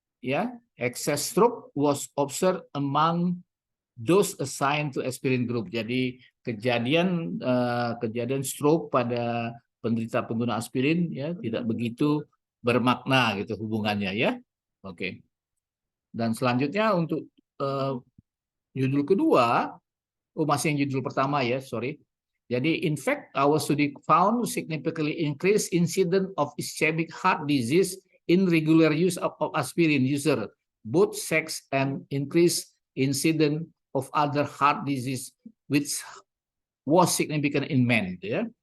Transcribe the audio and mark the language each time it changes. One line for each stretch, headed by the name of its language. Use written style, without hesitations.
English: Ya, excess stroke was observed among those assigned to aspirin group.
Indonesian: Jadi kejadian stroke pada penderita pengguna aspirin ya tidak begitu bermakna gitu hubungannya ya. Oke. Dan selanjutnya untuk judul kedua, masih yang judul pertama ya, sorry.
English: Jadi in fact our study found significantly increased incidence of ischemic heart disease in regular use of aspirin user, both sex and increased incidence of other heart disease which was significant in men ya.